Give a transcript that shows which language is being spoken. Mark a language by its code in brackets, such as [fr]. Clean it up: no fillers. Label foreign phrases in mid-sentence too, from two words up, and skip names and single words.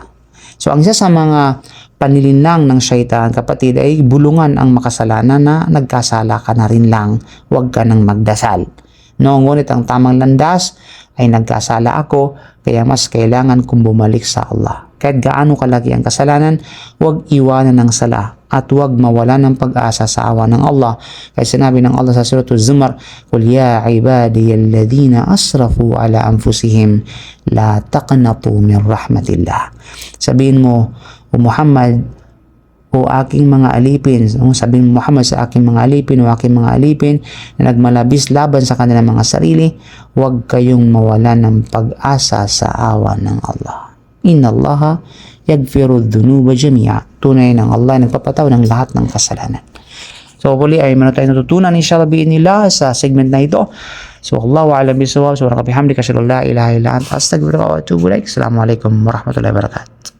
[tl] So ang isa sa mga panlilinlang ng syaitan, kapatid, ay bulungan ang makasalanan na nagkasala ka na rin lang, huwag ka nang magdasal. No, ngunit ang tamang landas ay nagkasala ako, kaya mas kailangan kong bumalik sa Allah. Kahit gaano kalaki ang kasalanan, huwag iwanan ng sala at huwag mawala ng pag-asa sa awa ng Allah. Kaya sinabi ng Allah sa suratul Zumar, [ar] "قل يا عبادي الذين أسرفوا على أنفسهم لا تقنطوا من رحمة الله." [tl] Sabihin mo, o Muhammad, o aking mga alipin, sabihin mo Muhammad sa aking mga alipin o aking mga alipin na nagmalabis laban sa kanilang mga sarili, huwag kayong mawala ng pag-asa sa awa ng Allah. [ar] إن الله يغفر الذنوب جميعا. [tl] Tunay ng Allah ay nagpapataw ng lahat ng kasalanan. So hopefully ay meron tayong natutunan [ar] إن شاء الله بإذن الله [tl] sa segment na ito. [ar] So الله أعلم بالصواب. سبحانك وبحمدك أشهد أن لا إله إلا أنت أستغفرك وأتوب إليك. السلام عليكم ورحمة الله وبركاته.